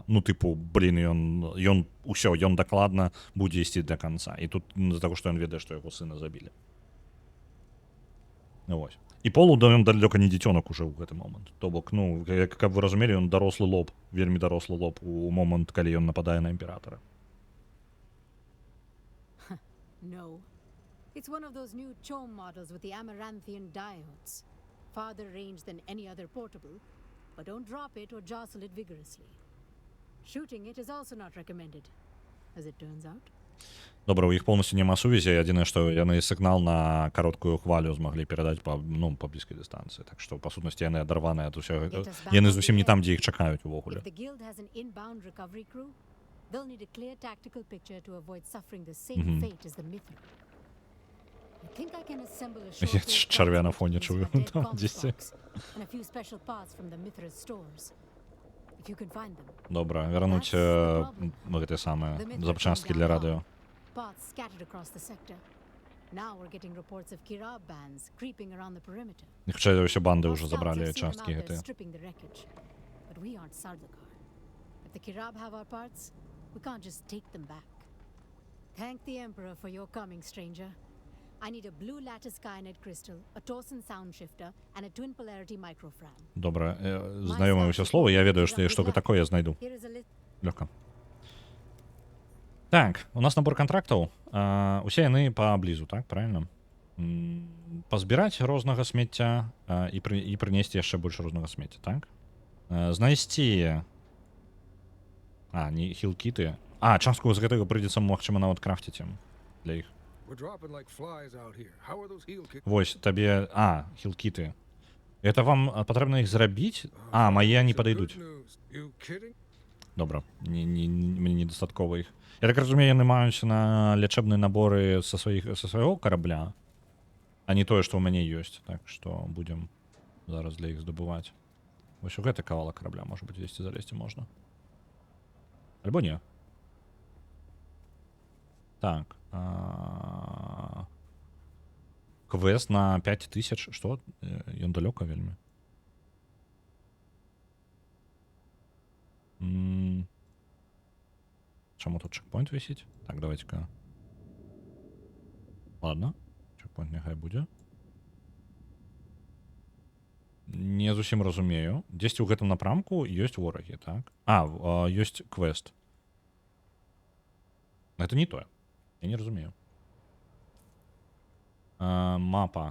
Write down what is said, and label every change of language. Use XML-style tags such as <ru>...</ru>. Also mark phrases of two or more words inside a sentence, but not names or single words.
<be>Ну, тыпу, блін, ён усё, ён дакладна будзе ісці да канца. І тут з-за таго, што ён ведае, што яго сына забілі. Вось. І Полу ён далёка не дзіцёнак уже ў гэты момант. То бок, ну, каб вы разумелі, ён дарослы лоб, вельмі дарослы лоб у момант, калі ён нападае на імператара.</be> <en>No. It's one of those new CHOAM models with the Amaranthian diodes. Farther range than any other portable, but don't drop it or jostle it vigorously. Shooting it is also not recommended, as it turns out.</en> <be>Добра, у іх поўнасцю няма сувязі, адзінае, што яны сігнал на кароткую хвалю змаглі перадаць па блізкай дыстанцыі. Так што, па сутнасці, яны адарваныя ад усяго. Яны зусім не там, дзе іх чакаюць увогуле.</be> <en>If the guild has an inbound recovery crew, they'll need a clear tactical picture to avoid suffering the same fate as the Mithra. I think I can assemble a</en> <be>Я чарвя на фоне чую. Там</be> <en>and</en> <be>дзесьці.</be> <en>a few special parts from the Mithra's stores. If you can find them.</en> <be>Добра, вернуць гэтыя самыя запчасткі для радыё.</be> <en>Parts scattered across the sector. Now we're getting reports of Kirab bands creeping around the perimeter.</en> <be>І хутчэй за ўсё банды</be> <en>Our</en> <be>ўжо</be> <en>scouts</en> <be>забралі</be> <en>have seen them</en> <be>часткі</be> <en>out there</en> <be>гэтыя.</be> <en>stripping the wreckage. But we aren't Sardaukar. If the Kirab have our parts, we can't just take them back. Thank the Emperor for your coming, stranger. I need a blue lattice Skynet crystal, a Torsen sound shifter, and a twin polarity microfram.</en> <be>Добра, знаёмыя ўсе словы, я ведаю, што гэта такое я знайду.</be> <en>Here is a list.</en> <be>Лёгка. Так, у нас набор контрактаў. Усе яны паблізу, так, правильно? Пазбіраць рознага смецця і прынесці яшчэ больш рознага смецця, так? Знайсці... не хілкіты. Частку з гэтага прыйдзецца, магчыма, нават крафціць ім для іх. We're dropping like flies out here. How are those heel kicks? Вось, табе... хілкіты. Это вам патрэбна іх зрабіць? Мае не падыдуць.</be> <en>You kidding?</en> <uk>Добре. Мені недостатково їх. Я так розумію,</uk> <be>яны маються на лячебні набори со свайго корабля, а не тое, што ў мяне ёсць. Так што будзем зараз для іх здабываць. Вось у гэты кавалак корабля, можа быць, дзесьці залезці можна. Альбо не. Так. Квест на 5000. Што? Ён далёка вельмі. Чаму тут чекпоінт висить? Так, давайте-ка. Ладно. Чекпоінт нехай будзе. Не зусім разумею. Дзесьці ў гэтым напрамку ёсць ворагі, так? Ёсць квест. Это не тое. Я не разумею. Мапа.</be>